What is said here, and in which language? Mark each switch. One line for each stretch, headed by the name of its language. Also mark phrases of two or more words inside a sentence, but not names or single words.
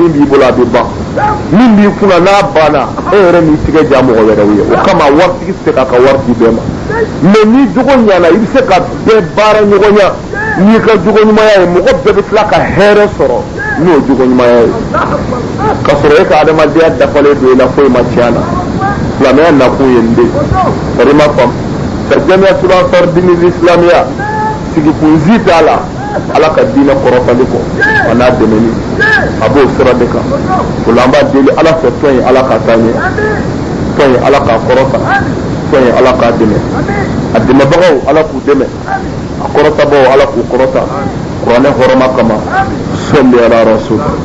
Bambara: min b'i bolo a bɛ ban min b'i kunna n'a banna e yɛrɛ n'i tigɛ ja mɔgɔ wɛrɛw ye o kama waritigi tɛ se k'a ka wari di bɛɛ ma mais n'i jogo ɲana i bɛ se ka bɛɛ baara ɲɔgɔnya n'i ka jogo ɲumanya ye mɔgɔ bɛɛ bɛ tila ka hɛrɛ sɔrɔ n'o jogo ɲumanya ye ka sɔrɔ e ka adamadenya dafalen don i la foyi ma tiɲɛ na silamɛya nakun ye nin de ye bari i ma faamu jamiyatul ansar din al-islamiyya sigi kunzi t'a la ala ka diinɛ kɔrɔtali kɔ a n'a dɛmɛni a b'o sira de kan o la an b'a deli ala fɛ tɔn in ala ka taa ɲɛ tɔn in ala k'a kɔrɔta tɔn in ala k'a dɛmɛ a dɛmɛbagaw ala k'u dɛmɛ a kɔrɔtabagaw ala k'u kɔrɔta kuranɛ hɔrɔma kama sɔli ala rasul